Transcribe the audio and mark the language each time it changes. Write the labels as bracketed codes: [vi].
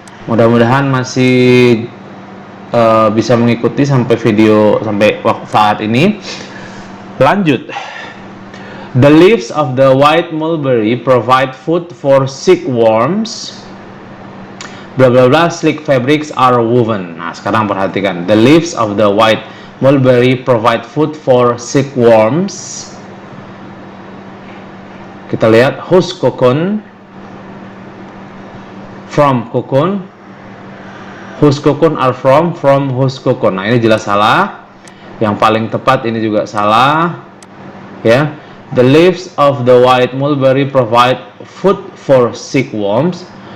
[id] Mudah-mudahan masih bisa mengikuti sampai video sampai saat ini. Lanjut. [en] The leaves of the white mulberry provide food for silkworms. Blah blah blah, sleek fabrics are woven. [id] Nah, sekarang perhatikan. [en] The leaves of the white mulberry provide food for silkworms. Kita lihat whose cocoon, from cocoon, whose cocoon are from whose cocoon. [id] Nah, ini jelas salah. Yang paling tepat ini juga salah. Ya. [en] The leaves of the white mulberry provide food for silkworms.